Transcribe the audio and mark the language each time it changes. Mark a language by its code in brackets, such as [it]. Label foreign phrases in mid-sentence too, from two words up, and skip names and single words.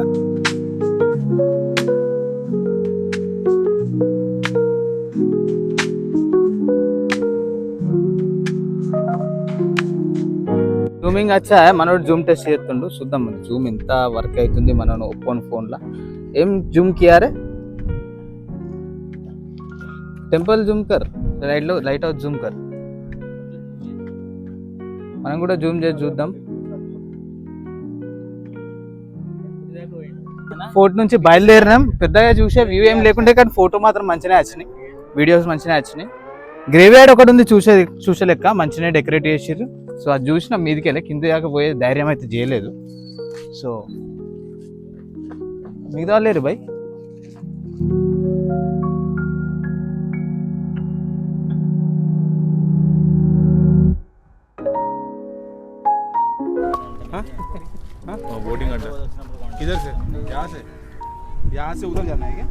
[te] జూమింగ్ వచ్చా మనోడు జూమ్ టెస్ట్ చేస్తుండు. చూద్దాం జూమ్ ఎంత వర్క్ అవుతుంది మన ఓపెన్ ఫోన్లో. [hi] एं ज़ूम कियारे [en] temple zoom [hi] कर, [en] light house zoom [hi] कर. [te] మనం కూడా జూమ్ చేసి చూద్దాం. ఫోర్ట్ నుంచి బయలుదేరినాం. పెద్దగా చూసే వ్యూ ఏం లేకుంటే, కానీ ఫోటో మాత్రం మంచిగా వచ్చినాయి, వీడియోస్ మంచిగా వచ్చినాయి. [en] grave yard [te] ఒకటి ఉంది చూసే లెక్క, మంచిగా డెకరేట్ చేసిర్రు. సో అది చూసినా మీదికి వెళ్ళి కింద దాకా పోయే ధైర్యం అయితే చేయలేదు. సో మిగతా లేరు బై. [hi] बोटिंग अड्डा किधर से? यहाँ से उधर जाना है क्या?